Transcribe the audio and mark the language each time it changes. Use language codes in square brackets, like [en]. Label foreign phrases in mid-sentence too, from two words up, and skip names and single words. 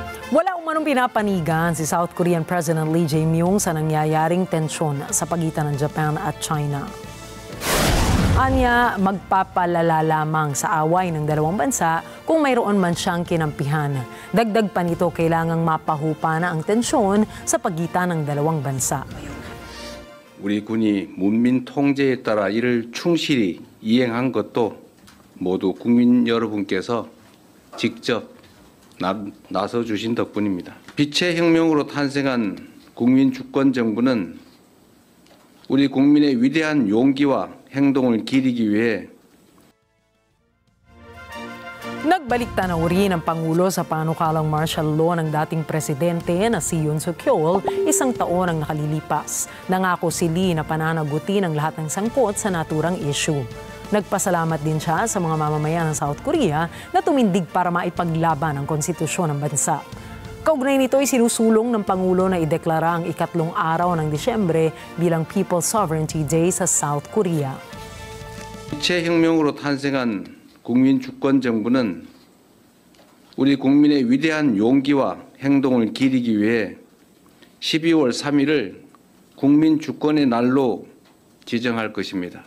[tl] Wala umanong pinapanigan si South Korean President Lee Jae-myung sa nangyayaring tensyon sa pagitan ng Japan at China. Anya, magpapalala lamang sa away ng dalawang bansa kung mayroon man siyang kinampihan. Dagdag pa nito, kailangang mapahupa na ang tensyon sa pagitan ng dalawang bansa. [ko] 우리 군이 문민 통제에 따라 이를 충실히 이행한 것도 모두 국민 여러분께서 직접 나서 주신 덕분입니다. 빛의 혁명으로 탄생한 국민 주권 정부는 우리 국민의 위대한 용기와 행동을 기리기 위해 [tl] Nagbalik tanaw rin ang Pangulo sa panukalang martial law ng dating presidente na si Yoon Suk-yeol isang taon ang nakalilipas. Nangako si Lee na pananagutin ang lahat ng sangkot sa naturang issue. Nagpasalamat din siya sa mga mamamayan ng South Korea na tumindig para maipaglaban ang konstitusyon ng bansa. Kaugnay nito ay sinusulong ng Pangulo na ideklara ang ikatlong araw ng Disyembre bilang People's Sovereignty Day sa South Korea. [ko] 빛의 혁명으로 탄생한 국민 주권 정부는 우리 국민의 위대한 용기와 행동을 기리기 위해 12월 3일을 국민 주권의 날로 지정할 것입니다.